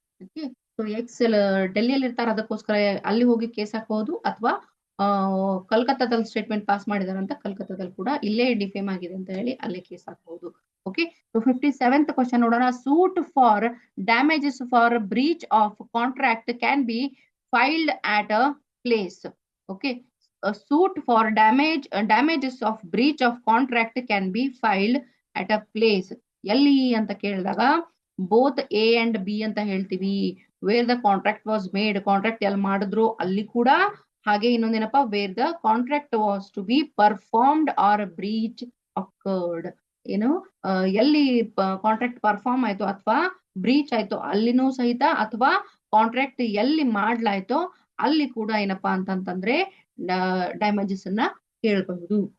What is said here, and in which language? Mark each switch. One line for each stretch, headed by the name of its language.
Kannada: Okay, so X ಡೆಲ್ಲಿಯಲ್ಲಿ ಇರ್ತಾರೆ, ಅದಕ್ಕೋಸ್ಕರ ಅಲ್ಲಿ ಹೋಗಿ ಕೇಸ್ ಹಾಕಬಹುದು, ಅಥವಾ ಕಲ್ಕತ್ತಾದಲ್ಲಿ ಸ್ಟೇಟ್ಮೆಂಟ್ ಪಾಸ್ ಮಾಡಿದಾರೆ ಅಂತ ಕಲ್ಕತ್ತಾದಲ್ಲಿ ಕೂಡ ಇಲ್ಲೇ ಡಿಫೇಮ್ ಆಗಿದೆ ಅಂತ ಅಲ್ಲೇ ಕೇಸ್ ಹಾಕಬಹುದು.
English: okay, so 57th question
Kannada: ನೋಡೋಣ.
English: Suit for damages for breach of contract can be filed at a place. Okay, suit for damages of breach of contract can be filed at a place.
Kannada: ಎಲ್ಲಿ ಅಂತ ಕೇಳಿದಾಗ both A and B ಅಂತ ಹೇಳ್ತೀವಿ.
English: where the contract was made, contract
Kannada: ಎಲ್ಲಿ ಮಾಡಿದ್ರು ಅಲ್ಲಿ ಕೂಡ. ಹಾಗೆ ಇನ್ನೊಂದೇನಪ್ಪ,
English: Where the contract was to be performed or breach occurred.
Kannada: ಏನು, ಎಲ್ಲಿ ಕಾಂಟ್ರಾಕ್ಟ್ ಪರ್ಫಾರ್ಮ್ ಆಯ್ತು ಅಥವಾ ಬ್ರೀಚ್ ಆಯ್ತು ಅಲ್ಲಿನೂ ಸಹಿತ, ಅಥವಾ ಕಾಂಟ್ರಾಕ್ಟ್ ಎಲ್ಲಿ ಮಾಡ್ಲಾಯ್ತೋ ಅಲ್ಲಿ ಕೂಡ ಏನಪ್ಪಾ ಅಂತಂತಂದ್ರೆ ಡ್ಯಾಮೇಜಸ್ ಅನ್ನ ಕೇಳಬಹುದು.